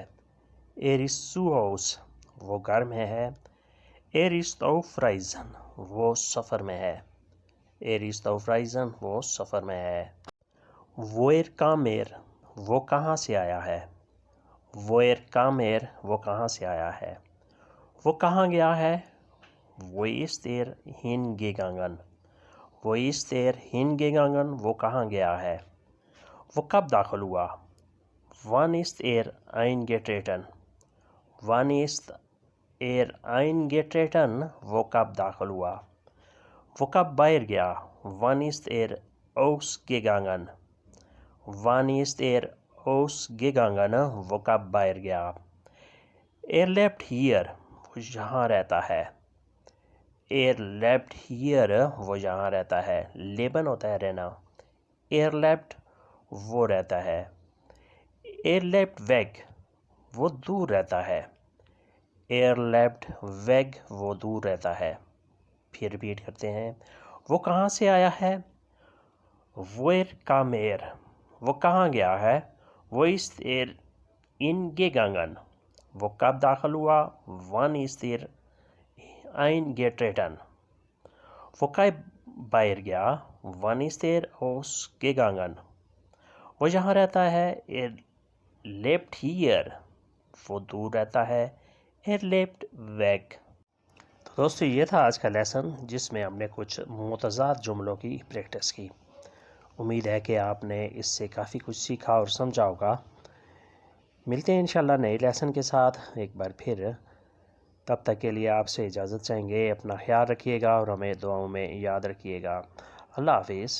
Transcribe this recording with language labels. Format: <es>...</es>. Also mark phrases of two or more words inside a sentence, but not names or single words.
<de>Er ist zu Hause,</de> <ur>وہ گھر میں ہے.</ur> <de>Er ist auf Reisen,</de> <ur>وہ سفر میں ہے.</ur> <de>Er ist auf Reisen,</de> <ur>وہ سفر میں ہے.</ur> <de>Woher kam er,</de> <ur>وہ کہاں سے آیا ہے.</ur> <de>Woher kam er,</de> <ur>وہ کہاں سے آیا ہے. وہ کہاں گیا ہے.</ur> <de>Wo ist er hingegangen, Wo ist er hingegangen,</de> <ur>وہ کہاں گیا ہے. وہ کب داخل ہوا.</ur> <de>Wann ist er eingetreten, Wann ist er eingetreten,</de> <ur>وہ کب داخل ہوا. وہ کب باہر گیا.</ur> <de>Wann ist er ausgegangen, Wann ist er ausgegangen,</de> <ur>وہ کب باہر گیا.</ur> <de>Er lebt hier,</de> <ur>وہ یہاں رہتا ہے.</ur> <de>Er lebt hier,</de> <ur>وہ یہاں رہتا ہے. Leben ہوتا ہے رہنا.</ur> <de>Er lebt,</de> <ur>وہ رہتا ہے.</ur> <de>Er lebt weg,</de> <ur>وہ دور رہتا ہے.</ur> <de>Er lebt weg,</de> <ur>وہ دور رہتا ہے. پھر ریپیٹ کرتے ہیں. وہ کہاں سے آیا ہے.</ur> <de>Woher kam er,</de> <ur>وہ کہاں گیا ہے.</ur> <de>Wo ist er hingegangen,</de> <ur>وہ کب داخل ہوا.</ur> <de>Wann ist er eingetreten,</de> <ur>وہ کب باہر گیا.</ur> <de>Wann ist er ausgegangen,</de> <ur>وہ یہاں رہتا ہے.</ur> <de>Er lebt hier,</de> <ur>وہ دور رہتا ہے.</ur> <de>Er lebt weg.</de> <ur>تو دوستو یہ تھا آج کا لیسن جس میں ہم نے کچھ متضاد جملوں کی پریکٹس کی. امید ہے کہ آپ نے اس سے کافی کچھ سیکھا اور سمجھا ہوگا. ملتے ہیں انشاءاللہ نئے لیسن کے ساتھ ایک بار پھر. تب تک کے لیے آپ سے اجازت چاہیں گے. اپنا خیال رکھیے گا اور ہمیں دعاؤں میں یاد رکھیے گا.</ur>